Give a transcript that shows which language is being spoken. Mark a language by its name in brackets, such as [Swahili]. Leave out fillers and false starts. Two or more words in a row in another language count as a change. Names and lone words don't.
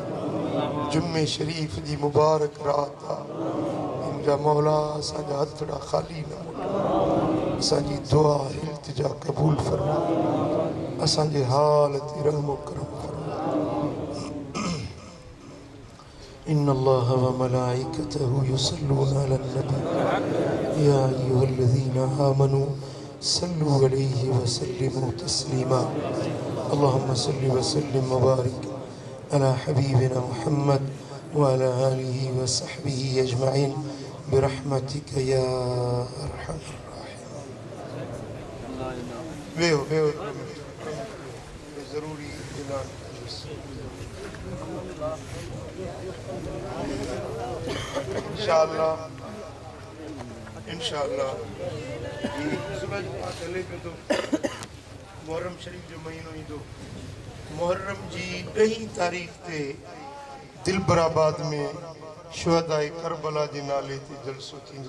[Sindhi] जुम्मे शरीफ़ जी मुबारक रात आहे। मुंहिंजा मौला, असांजा हथड़ा ख़ाली न मोट। असांजी दुआ इल्तिजा क़बूल फरमा। असांजे हाल ते रहम करम फरमा। [Arabic] إن الله وملائكته يصلون على النبي يا أيها الذين آمنوا صلوا عليه وسلموا تسليما. اللهم صل وسلم وبارك على حبيبنا محمد وعلى آله وصحبه أجمعين برحمتك يا أرحم الراحمين. [Sindhi] वेहो ज़रूरी ऐलान इंशाअल्लाह सुबह जो पाठ हले पियो थो। मुहर्रम शरीफ जो महीनो ईंदो। मुहर्रम जी 10 तारीख़ ते दिलबराबाद में शुहदाए करबला जे नाले ते जलसो थींदो।